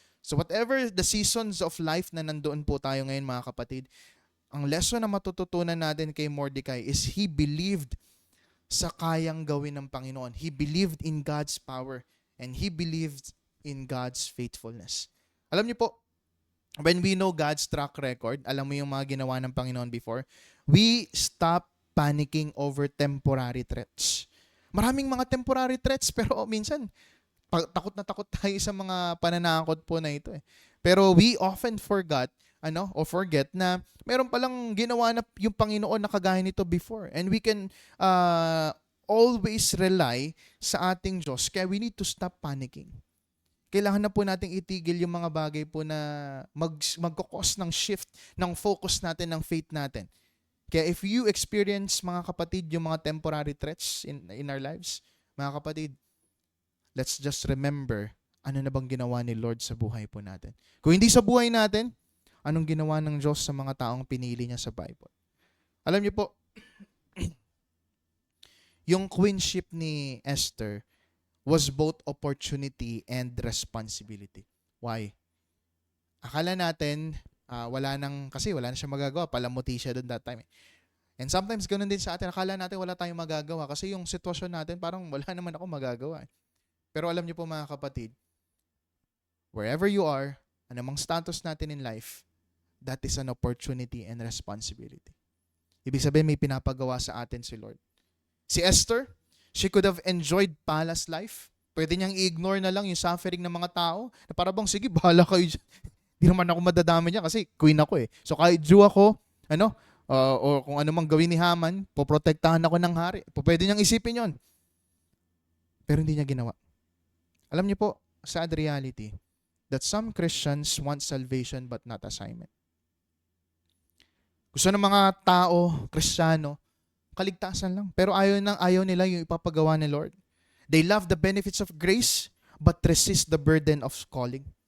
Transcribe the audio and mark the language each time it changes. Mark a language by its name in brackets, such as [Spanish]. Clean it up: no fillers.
[English] So whatever the seasons of life [Filipino] na nandoon po tayo ngayon mga kapatid, ang lesson na matututunan natin kay Mordecai is [English] he believed [Filipino] sa kayang gawin ng Panginoon. [English] He believed in God's power and he believed in God's faithfulness. [Filipino] Alam niyo po, [English] when we know God's track record, [Filipino] alam mo yung mga ginawa ng Panginoon before, [English] we stop panicking over temporary threats. [Filipino] Maraming mga temporary threats pero minsan takot na takot tayo sa mga pananakot po na ito [English] Pero we often forget [Filipino] na meron palang ginawa na yung Panginoon na kagaya nito before. [English] And we can always rely [Filipino] sa ating Diyos. [English] Kaya we need to stop panicking. [Filipino] Kailangan na po nating itigil yung mga bagay po na magkakos ng shift ng focus natin, ng faith natin. Kaya if you experience, mga kapatid, yung mga temporary threats [English] in our lives, [Filipino] mga kapatid, let's just remember ano na bang ginawa ni Lord sa buhay po natin. Kung hindi sa buhay natin, anong ginawa ng Diyos sa mga taong pinili niya sa Bible. Alam niyo po, [English] yung queenship ni Esther was both opportunity and responsibility. Why? [Filipino] Akala natin, wala na siya magagawa. Palamuti siya doon that time. And sometimes ganun din sa atin. Akala natin wala tayong magagawa kasi yung sitwasyon natin parang wala naman ako magagawa. Pero alam niyo po mga kapatid, [English] wherever you are, [Filipino] anumang status natin [English] in life, that is an opportunity and responsibility. [Filipino] Ibig sabihin, may pinapagawa sa atin si Lord. Si Esther, [English] she could have enjoyed palace life. [Filipino] Pwede niyang i-ignore na lang yung suffering ng mga tao. Na para bang, sige, bahala kayo dyan. Hindi naman ako madadami niya kasi queen ako So kahit Jew ako, o kung ano mang gawin ni Haman, poprotektahan ako ng hari. Pwede niyang isipin yon. Pero hindi niya ginawa. [English] Alam niyo po, sad reality, that some Christians want salvation but not assignment. [Filipino] Gusto ng mga tao, Kristiyano, kaligtasan lang. Pero ayaw nila yung ipapagawa ni Lord. [English] They love the benefits of grace but resist the burden of calling.